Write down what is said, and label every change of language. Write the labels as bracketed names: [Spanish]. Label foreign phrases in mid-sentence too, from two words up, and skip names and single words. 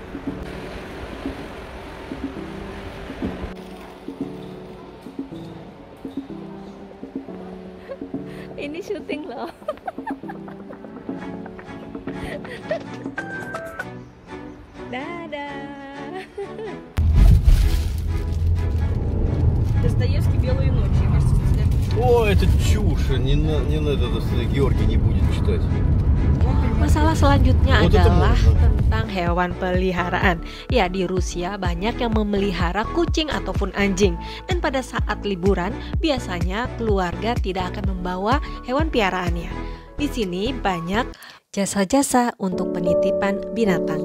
[Indonesian] Ini syuting loh. Dadah. [Russian] Достоевский «Белые ночи». О, это чушь. Не надо, Георгий не будет читать. [Indonesian] Masalah selanjutnya adalah tentang hewan peliharaan. Ya, di Rusia banyak yang memelihara kucing ataupun anjing. Dan pada saat liburan, biasanya keluarga tidak akan membawa hewan piaraannya. Di sini banyak jasa-jasa untuk penitipan binatang.